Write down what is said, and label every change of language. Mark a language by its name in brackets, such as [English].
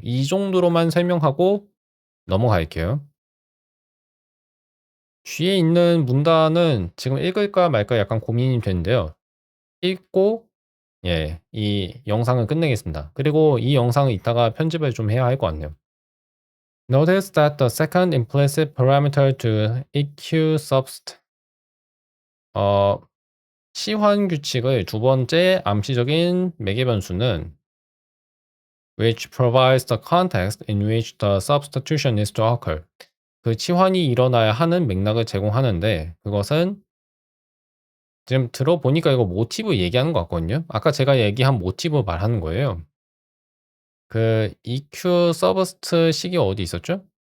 [Korean] 이 정도로만 설명하고 넘어갈게요. 뒤에 있는 문단은 지금 읽을까 말까 약간 고민이 되는데요. 읽고 이 영상을 끝내겠습니다. 그리고 이 영상은 이따가 편집을 좀 해야 할 것 같네요. [English] Notice that the second implicit parameter to EQ subst [Korean] 시환 규칙의 두 번째 암시적인 매개 변수는 [English] which provides the context in which the substitution is to occur. [Korean] 그 치환이 일어나야 하는 맥락을 제공하는데 그것은 지금 들어보니까 이거 모티브 얘기하는 것 같거든요. 아까 제가 얘기한 모티브 말하는 거예요. 그 EQ 서브스트 식이 어디 있었죠?